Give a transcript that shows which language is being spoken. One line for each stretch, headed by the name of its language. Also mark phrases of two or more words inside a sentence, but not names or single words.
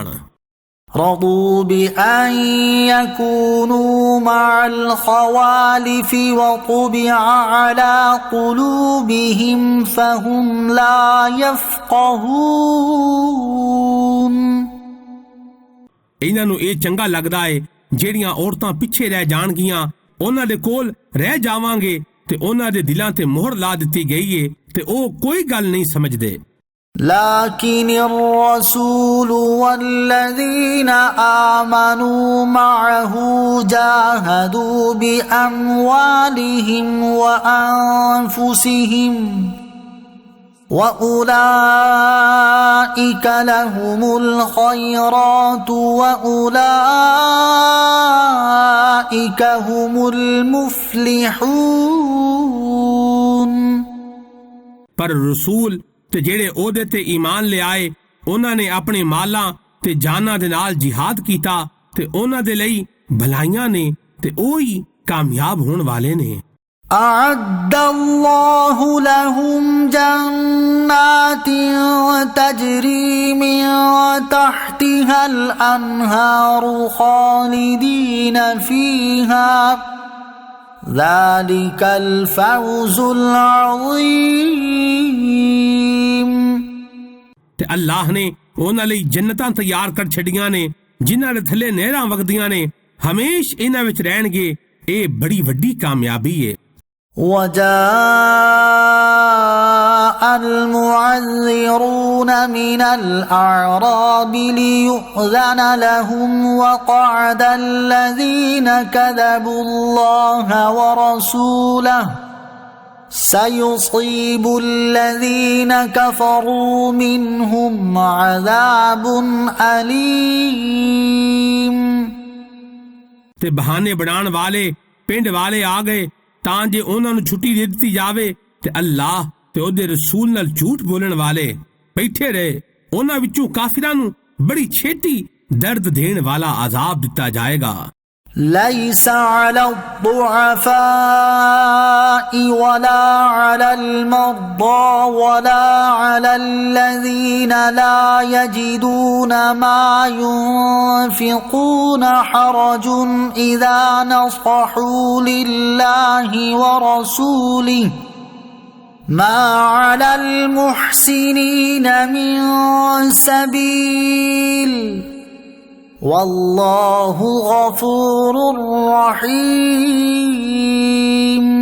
Arabic: رضوا بأن يكونوا مع الخوالف وطبع على قلوبهم فهم لا يفقهون।
Punjabi: اینہاں نوں ایہ چنگا لگدا ہے جیہڑیاں عورتاں پچھے رہ جانگیاں، اونہاں دے کول رہ جاواں گے تے اونہاں دے دلاں تے مہر لا دتی گئی ہے تے او کوئی گل نہیں سمجھدے.
Arabic: لكن الرسول والذين آمنوا معه جاهدوا بأموالهم وأنفسهم وأولئك لهم الخيرات وأولئك هم المفلحون।
Punjabi: پر رسول تے جیہڑے اوہدے تے ایمان لے آئے اونہاں نے اپنے مالاں تے جاناں دے نال جہاد کیتا تے اونہاں دے لئی بھلائیاں نے تے اوہی کامیاب ہون والے نے.
Arabic: أعد الله لهم جنات تجري من تحتها الأنهار خالدين فيها ذلك الفوز العظيم।
Punjabi: تے اللہ نے اونہاں لئی جنتاں تیار کر چھڈیاں نے جنہاں دے تھلے نہراں وگدیاں نے، ہمیش اینہاں وچ رہنگے. ایہ بڑی وڈی کامیابی ہے.
Arabic: وجاء المعذرون من الأعراب ليؤذن لهم وقعد الذين كذبوا الله ورسوله سيصيب الذين كفروا منهم عذاب أليم।
Punjabi: تے بہانے بنان والے پنڈ والے آ گئے تاں جے اونہاں نوں چھٹی دے دتی جاوے تے اللہ تے اوہدے رسول نال جھوٹ بولن والے بیٹھے رہے. اونہاں وچوں کافراں نوں بڑی چھیتی درد دین والا عذاب دتا جائے گا.
Arabic: ليس على الضعفاء ولا على المرضى ولا على الذين لا يجدون ما ينفقون حرج إذا نصحوا لله ورسوله ما على المحسنين من سبيل والله غفور رحيم।